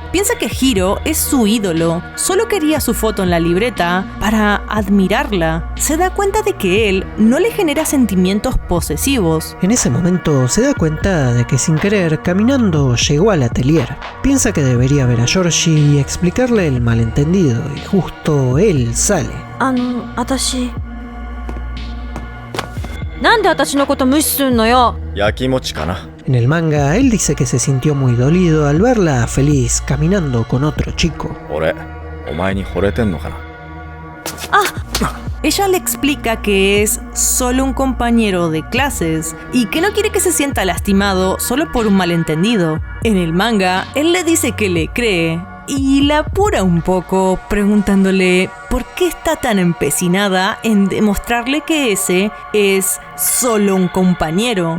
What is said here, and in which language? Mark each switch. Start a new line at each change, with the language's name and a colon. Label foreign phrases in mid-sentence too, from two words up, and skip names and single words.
Spanish: Piensa que Hiro es su ídolo. Solo quería su foto en la libreta para admirarla. Se da cuenta de que él no le genera sentimientos posesivos. En ese momento se da cuenta de que sin querer, caminando, llegó al atelier. Piensa que debería ver a Georgie y explicarle el malentendido, y justo él sale.
Japanese: なんで私のこと無視すんのよ。焼きもちかな。
Spanish: En el manga, él dice que se sintió muy dolido al verla feliz caminando con otro chico.
Japanese: 俺、お前に惚れてんのかな。
Spanish: Ella le explica que es solo un compañero de clases y que no quiere que se sienta lastimado solo por un malentendido. En el manga, él le dice que le cree y la apura un poco preguntándole por qué está tan empecinada en demostrarle que ese es solo un compañero.